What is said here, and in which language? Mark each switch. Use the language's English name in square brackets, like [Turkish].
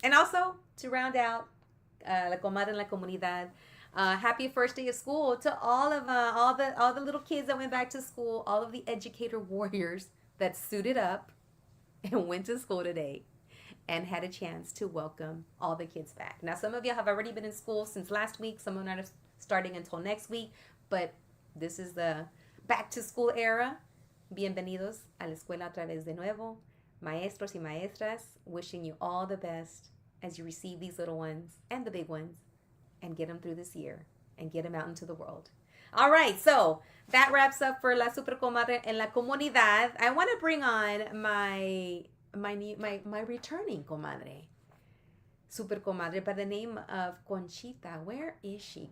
[English] And also to round out La Comadre en la Comunidad, happy first day of school to all the little kids that went back to school, all of the educator warriors that suited up and went to school today and had a chance to welcome all the kids back. Now, some of you have already been in school since last week. Some are not starting until next week, but this is the back to school era. [Spanish] Bienvenidos a la escuela otra vez de nuevo. Maestros y maestras, [English] wishing you all the best as you receive these little ones and the big ones and get them through this year and get them out into the world. All right, so that wraps up for La Super Comadre en la Comunidad. I want to bring on my returning comadre, Super Comadre, by the name of Conchita. Where is she?